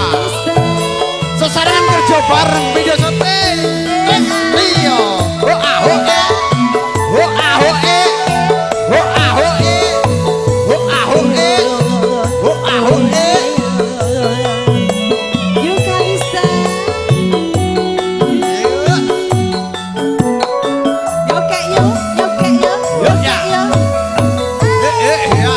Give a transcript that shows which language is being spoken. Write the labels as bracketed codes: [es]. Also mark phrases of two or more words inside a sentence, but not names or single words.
[id] Sesarengan kerja bareng video syuting. Rio. Ho aho e. Ho aho e. Ho aho e. Ho aho e. Ho aho e. Yuk Kalista. Yoke yuk. Yuk ya. Ya.